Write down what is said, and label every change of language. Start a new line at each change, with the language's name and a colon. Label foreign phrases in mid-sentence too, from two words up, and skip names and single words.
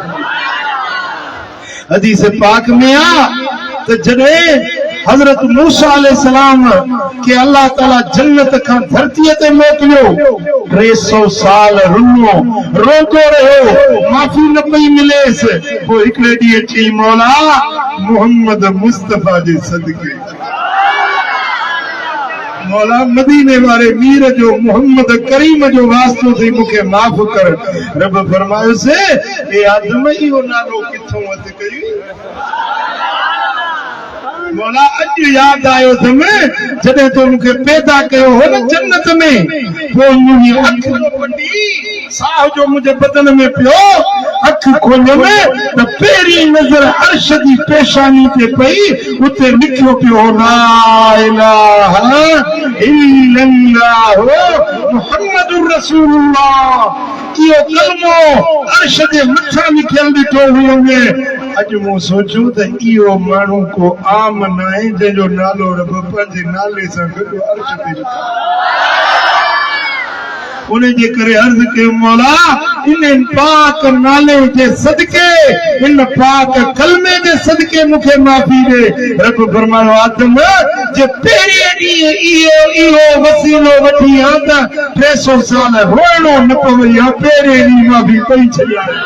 Sindhi: हदीस पाक में आ त जॾहिं हजरत मूसा अलैहिस्सलाम के अल्लाह ताला जन्नत का धरती ते मोकिलियो 300 साल रुनो रोतो रहियो माफ़ी न पई मिलेस पोइ हिकिड़े ॾींहुं चई मौला मोहम्मद मुस्तफा जे सदके मौला मदीने वाले मीर जो मोहम्मद करीम जो वास्तो थी मुखे माफ कर रब फरमायो से ए आदम इहो नालो किथों वत कई मौला अज याद आयो तमे जडे तो मुखे पैदा कयो हो न जन्नत में वो मुनी अख पटी साह जो मुझे बदन में पियो अख खोल में त पेरी नजर अर्श दी पेशानी ते पई उते लिखियो पियो
Arabic: لا إله إلا الله محمد رسول الله
Sindhi: इहो कलमो अर्श जे मथा लिखियल ॾिठो हुयो अज मूं सोचियो त इहो माण्हू को आम न आहे जंहिंजो नालो रब पंहिंजे नाले सां गॾु अर्श ते लिखियो उन जे करे अर्ज़ कयो मौला इन पाक नाले जे सदके इन पाक कलमे जे सदके मुखे माफ़ी दे रब फरमायो आदम जे पहिरें ॾींहुं इहो वसीलो वठी आ त 300 साल रोइणो न पवई आ पहिरें ॾींहुं माफ़ी पई छॾिया